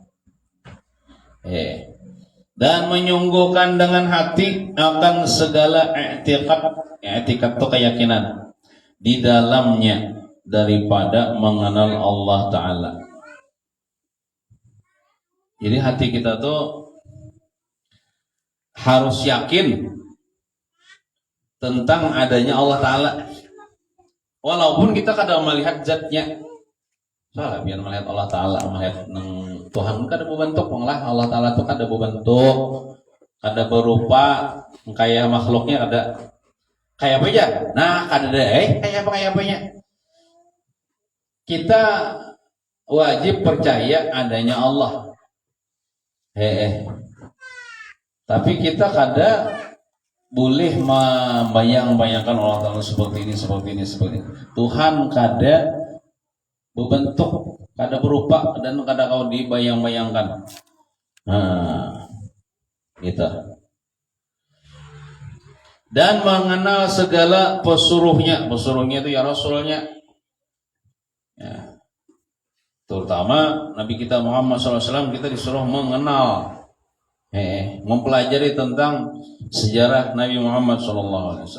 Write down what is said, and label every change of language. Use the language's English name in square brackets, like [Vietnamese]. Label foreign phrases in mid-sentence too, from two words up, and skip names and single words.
[Indonesian] Dan menyungguhkan dengan hati akan segala i'tiqad itu keyakinan di dalamnya daripada mengenal Allah taala. Jadi hati kita tuh harus yakin tentang adanya Allah Ta'ala. Walaupun kita kadang melihat zatnya. Soalnya biar melihat Allah Ta'ala, melihat Tuhan kada berbentuk, lah Allah Ta'ala itu kada berbentuk, kada berupa kayak makhluknya, kada kayak apa aja. Nah, kada ada kayak apanya. Kita wajib percaya adanya Allah. Tapi kita kada boleh membayang-bayangkan Allah Ta'ala seperti ini. Tuhan kada berbentuk, kada berupa, dan kada kau dibayang-bayangkan. Nah, gitu. Dan mengenal segala pesuruhnya itu ya Rasulnya. Ya. Terutama Nabi kita Muhammad SAW, kita disuruh mengenal, mempelajari tentang sejarah Nabi Muhammad SAW.